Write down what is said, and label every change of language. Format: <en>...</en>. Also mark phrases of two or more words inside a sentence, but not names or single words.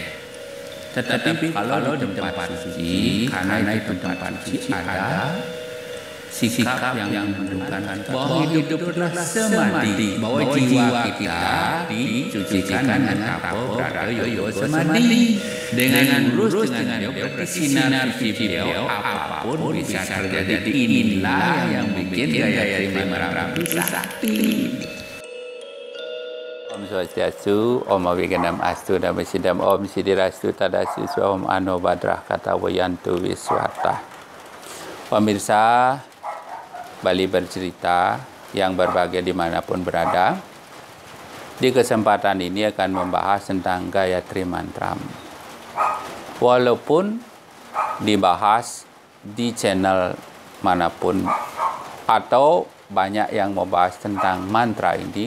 <id>Tetapi kalau di tempat suci, karena itu tempat suci ada sikap yang menunjukkan bahwa hidup adalah semadi, bahwa jiwa kita dicucikan dengan tapo berada yoyo semadi. Dengan lurus dengan dia bersinar di beliau, apapun bisa terjadi. Inilah yang bikin Gayatri Mantra itu sakti.</id> <sa>Om Swastiastu, Om Awiganam Astu, Nama Sidam, Om Sidirastu, Tadasi, Om Ano Badrah, Kata Wayantu Wiswata.</sa> <id>Pemirsa Bali Bercerita yang berbahagia dimanapun berada, di kesempatan ini akan membahas tentang Gayatri Mantra. Walaupun dibahas di channel manapun atau banyak yang membahas tentang mantra ini,</id>